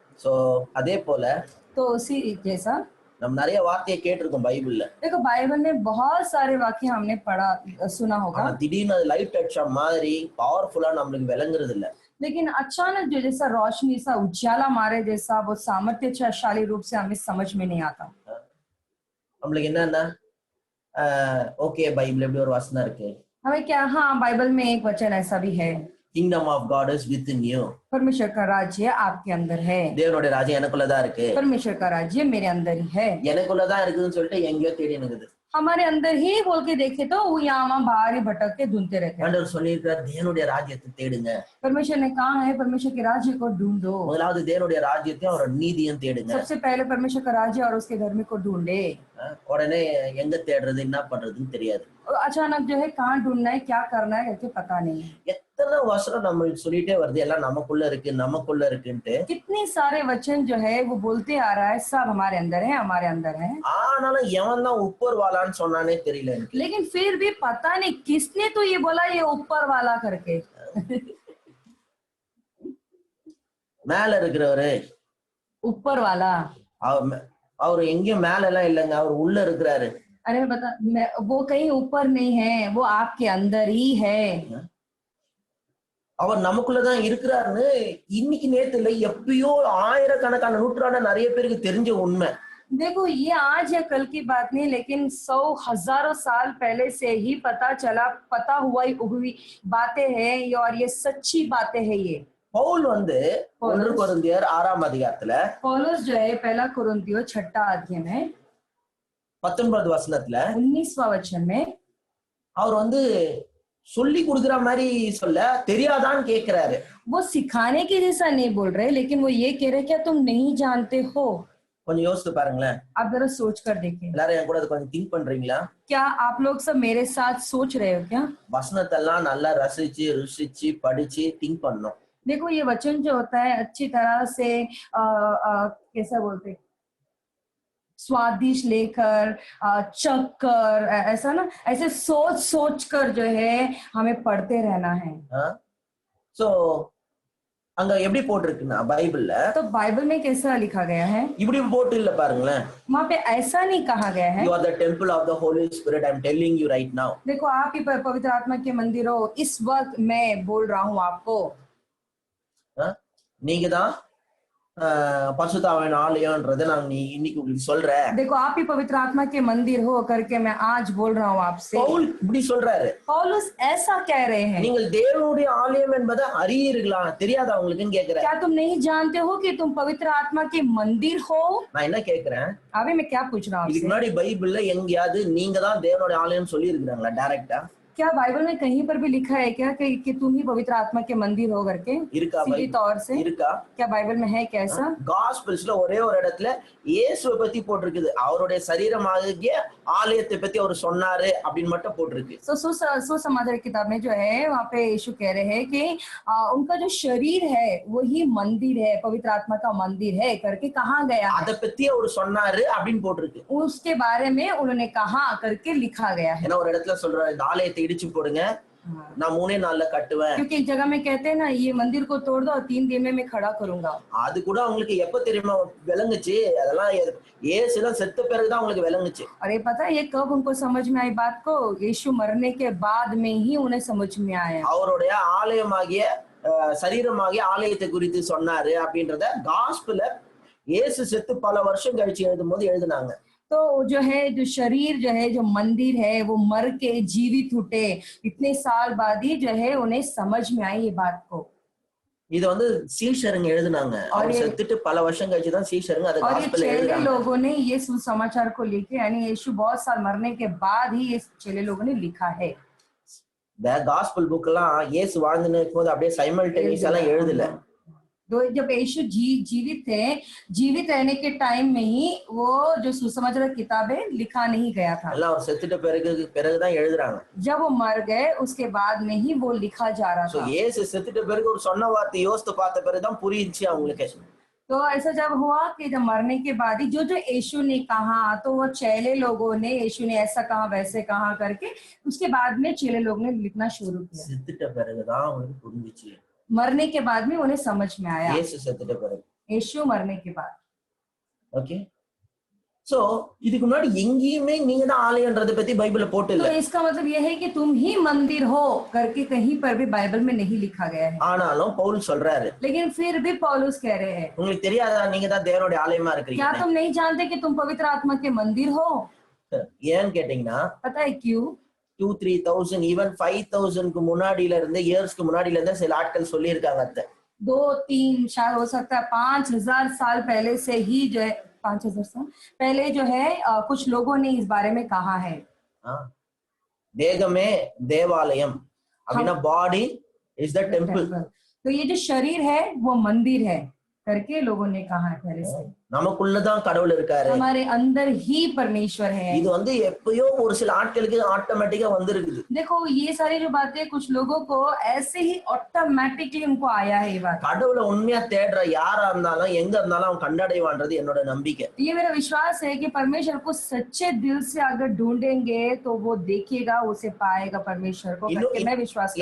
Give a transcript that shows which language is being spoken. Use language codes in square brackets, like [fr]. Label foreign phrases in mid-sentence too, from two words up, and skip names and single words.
[ta] சோ அதே போல [hi] तो उसी जैसा [ta] நம்ம நிறைய வார்த்தையை கேட்டிருக்கோம் பைபிள்ல. [hi] देखो बाइबल में बहुत सारे वाक्य हमने पढ़ा सुना [ta] ஆனா [hi] होगा, [ta] திடீர்னு அது லைட் அடிச்ச மாதிரி பவர்ஃபுல்லா நம்மளுக்கு விளங்குறது இல்ல. [hi] लेकिन अचानक जो जैसा रोशनी सा उजाला मारे जैसा वो सामर्थ्यशाली रूप से हमें समझ में नहीं आता। [ta] நம்மளுக்கு என்னன்னா ஓகே பைபிள் எப்படி ஒரு வசனம் இருக்கு, [hi] हमें क्या, हाँ बाइबल में एक वचन ऐसा भी है, [en] Kingdom of God is with in you. [hi] परमेश्वर का राज्य आपके अंदर है, [ta] தேவனுடைய ராஜ்யம் எனக்குள்ளதான் இருக்கு, [hi] परमेश्वर का राज्य मेरे अंदर ही है। [ta] எனக்குள்ளதான் இருக்குதுன்னு சொல்லிட்டு எங்கேயோ தேடி இருக்குது. [hi] हमारे अंदर ही बोल के देखे तो वो यहाँ वहाँ बाहर ही भटक के ढूंढते रहते हैं। [ta] ஆண்டவர் சொல்லியிருக்கார் தேவனுடைய ராஜ்யத்தை தேடுங்க. [hi] परमेश्वर ने कहा है परमेश्वर के राज्य को ढूंढो। [ta] முதலாவது தேவனுடைய ராஜ்யத்தையும் அவரோட நீதியும் தேடுங்க. [hi] सबसे पहले परमेश्वर का राज्य और उसके धर्म को ढूंढे। [ta] உடனே எங்க தேடுறது என்ன பண்றதுன்னு தெரியாது. [hi] अचानक जो है कहाँ ढूंढना है क्या करना है करके पता नहीं। [ta] எத்தனை வசனம் நம்ம சொல்லிட்டே வருது எல்லாம் நமக்குள்ள இருக்கு நமக்குள்ள இருக்குன்ட்டு. [hi] कितने सारे वचन जो है वो बोलते आ रहा है सब हमारे अंदर है हमारे अंदर है, [ta] ஆனாலும் எவன் தான் [hi] ऊपर वाला [ta] சொன்னானே தெரியல எனக்கு. [hi] लेकिन फिर भी पता नहीं किसने तो ये बोला ये ऊपर वाला करके। [ta] மேல இருக்கிறவரு [hi] ऊपर वाला [ta] அவர் எங்கேயும் மேல எல்லாம் இல்லைங்க, அவர் உள்ள இருக்கிறாரு. [hi] अरे बता वो कहीं ऊपर नहीं है, वो आपके अंदर ही है। [ta] அவர் நமக்குள்ளதான் இருக்கிறாருன்னு இன்னைக்கு நேத்து இல்ல எப்பயோ ஆயிரக்கணக்கான நூற்றாண்டு நிறைய பேருக்கு தெரிஞ்ச உண்மை. [hi] देखो ये आज या कल की बात नहीं, लेकिन 100,000 साल पहले से ही पता हुई बातें हैं और ये सच्ची बातें हैं। ये [ta] பவுல் வந்து 1 கொரிந்தியர் 6ஆம் அதிகாரத்துல [hi] पौलुस जो है पहला कुरिन्थियों 6 अध्याय में [ta] 19 வசனத்துல [hi] 19वां वचन में [ta] அவர் வந்து சொல்லி கொடுக்குற மாதிரி சொல்ல தெரியாதான்னு கேக்குறாரு. [hi] वो सिखाने के जैसा नहीं बोल रहे, लेकिन वो ये कह रहे क्या तुम नहीं जानते हो। [ta] கொஞ்சம் யோசித்து பாருங்களேன். [hi] आप जरा सोच कर देखें, [ta] எல்லாரும் என் கூட கொஞ்சம் திங்க் பண்றீங்களா? [hi] क्या आप लोग सब मेरे साथ सोच रहे हो क्या? [ta] வசனத்தெல்லாம் நல்லா ரசிச்சு ருசிச்சு படிச்சு திங்க் பண்ணணும். [hi] देखो ये वचन जो होता है अच्छी तरह से कैसा बोलते स्वादिष्ट लेकर चख कर ऐसा ना, ऐसे सोच कर जो है हमें पढ़ते रहना है। [ta] सो அங்க எப்படி போட்டிருக்குன்னா பைபிள்ல, [hi] तो बाइबल में कैसा लिखा गया है, [ta] இப்படி போட்டு இல்ல பாருங்களேன். [hi] वहाँ पे ऐसा नहीं कहा गया है [en] You are the temple of the Holy Spirit, I'm telling you right now. [hi] देखो आप ही पवित्र आत्मा के मंदिर हो, इस वक्त मैं बोल रहा हूँ आपको। [ta] நீங்க தான் பரிசுத்த ஆவியின் ஆலயம்ன்றதை நான் இன்னைக்கு உங்களுக்கு சொல்றேன். [hi] देखो आप ही पवित्र आत्मा के मंदिर हो करके मैं आज बोल रहा हूँ आपसे। [ta] பவுல் இப்படி சொல்றாரு, [hi] पौलुस ऐसा कह रहे हैं, [ta] நீங்கள் தேவனுடைய ஆலயம் என்பதை அறியீர்களா, தெரியாதா உங்களுக்குன்னு கேக்குறேன். [hi] क्या तुम नहीं जानते हो कि तुम पवित्र आत्मा के मंदिर हो। [ta] நான் என்ன கேக்குறேன், [hi] अभी मैं क्या पूछ रहा हूँ, [ta] இதுக்கு முன்னாடி பைபிள்ல எங்கேயாவது நீங்க தான் தேவனுடைய ஆலயம் சொல்லி இருக்கிறாங்களா டைரக்டா? [hi] क्या बाइबल में कहीं पर भी लिखा है क्या कि तुम ही पवित्र आत्मा के मंदिर हो करके सीधी तौर से? क्या बाइबल में है कैसा? [ta] காஸ்பல்ஸ்ல ஒரே ஒரு இடத்துல இயேசுவை பத்தி போட்டிருக்குது, அவருடைய சரீரமாகிய ஆலயத்தை பத்தி அவர் சொன்னாரு அப்படின்னு மட்டும் போட்டிருக்கு. [hi] सुसमाचार किताब में जो है वहाँ पे यीशु कह रहे हैं कि उनका जो शरीर है वही मंदिर है, पवित्र आत्मा का मंदिर है करके कहा गया, [ta] அதை பத்தி அவர் சொன்னாரு அப்படின்னு போட்டிருக்கு. [hi] उसके बारे में उन्होंने कहा करके लिखा गया है। [ta] ஒரு இடத்துல சொல்றாரு இந்த ஆலயத்தை இடிச்சு போடுங்க, நான் 3 நாள்ல கட்டுவேன். [hi] क्योंकि एक जगह में कहते हैं ना ये मंदिर को तोड़ दो और 3 दिन में मैं खड़ा करूंगा। [ta] அது கூட உங்களுக்கு எப்ப தெரியுமா விளங்குச்சு, அதெல்லாம் இயேசுலாம் செத்த பிறகுதான் உங்களுக்கு விளங்குச்சு. [hi] अरे पता है ये कब उनको समझ में आई बात को, यीशु मरने के बाद में ही उन्हें समझ में आया। [ta] அவருடைய ஆலயமாகிய சரீரமாகிய ஆலயத்தை குறித்து சொன்னாரு அப்படின்றத காஸ்பல்ல இயேசு செத்து பல வருஷம் கழிச்சு எழுதும்போது எழுதுனாங்க. [hi] तो जो है जो शरीर जो है जो मंदिर है वो मर के जीवित उठे, इतने साल बाद ही जो है उन्हें समझ में आई ये बात को। [ta] இது வந்து சீஷருங்க எழுதுனாங்க, அவர் செத்துட்டு பல வருஷம் கழிச்சு தான் சீஷருங்க அத காஸ்பல்ல எழுதுறாங்க. [hi] लोगों ने ये सुसमाचार को लेके यानी यीशु बहुत साल मरने के बाद ही ये चेले लोगों ने लिखा है। [en] The gospel book [ta] எல்லாம் இயேசு வாழ்ந்துன போது அப்படியே சைமல்டேனியஸா எல்லாம் எழுதல. [hi] जब यीशु जीवित रहने के टाइम में ही वो जो सुसमाचार किताबें लिखा नहीं गया था, [ta] எல்லாம் அவர் செத்துட்ட பிறகுதான் எழுதுறாங்க. [hi] जब वो मर गए उसके बाद में ही वो लिखा जा रहा था। [ta] இயேசு செத்துட்ட பிறகு ஒரு சொன்ன வார்த்தை யோசித்து பார்த்த பிறகுதான் புரிஞ்சுச்சு அவங்களுக்கு. [hi] तो ऐसा जब हुआ कि जब मरने के बाद ही जो यीशु ने कहा तो वो चेले लोगों ने यीशु ने ऐसा कहा वैसे कहा करके उसके बाद में चेले लोगों ने लिखना शुरू किया। [ta] செத்துட்ட பிறகுதான் அவங்களுக்கு புரிஞ்சுச்சு, [hi] मरने के बाद में उन्हें समझ में आया। [ta] இயேசு செத்துட்ட பிறகு [hi] यीशु मरने के बाद। [en] Okay, so [ta] இதுக்கு முன்னாடி எங்கேயுமே நீங்க தான் ஆலயம்ன்றதை பத்தி பைபிள்ல போட்டு [hi] तो [ta] இல்ல. [hi] इसका मतलब यह है कि तुम ही मंदिर हो करके कहीं पर भी बाइबल में नहीं लिखा गया है। [ta] ஆனாலும் பவுல் சொல்றாரு, [hi] लेकिन फिर भी पौलुस कह रहे हैं, [ta] உங்களுக்கு தெரியாதா நீங்க தான் தேவனுடைய ஆலயமா இருக்கிறீங்க? [hi] क्या तुम नहीं जानते कि तुम पवित्र आत्मा के मंदिर हो? [ta] ஏன்னு கேட்டீங்கன்னா, [hi] पता है क्यों? [ta] 2-3,000 ஈவன் 5,000க்கு முன்னாடில இருந்து இயர்ஸ்க்கு முன்னாடில இருந்து சில ஆட்கள் சொல்லி இருக்காங்க. [hi] 2-3 शायद हो सकता है 5,000 साल पहले से ही जो है 5,000 साल पहले जो है कुछ लोगों ने इस बारे में कहा है। [ta] தேகமே தேவாலயம் அப்படின்னா [en] body is the temple. [hi] तो ये जो शरीर है वो मंदिर है करके लोगों ने कहा है पहले से। [ta] நமக்குள்ளதான் கடவுள் இருக்காரு, [hi] हमारे अंदर ही परमेश्वर है। [ta] இது வந்து எப்பயோ ஒரு சில ஆட்களுக்கு ஆட்டோமேட்டிக்கா வந்திருக்குது. [hi] देखो ये सारी जो बातें कुछ लोगों को ऐसे ही ऑटोमेटिकली उनको आया है ये बात। [ta] கடவுளை உண்மையா தேடுற யாரா இருந்தாலும் எங்க இருந்தாலும் அவன் கண்டடைவான்றது என்னோட நம்பிக்கை. [hi] ये मेरा विश्वास है कि परमेश्वर को सच्चे दिल से अगर ढूंढेंगे तो वो देखेगा, उसे पाएगा परमेश्वर को करके मैं विश्वास करता हूं।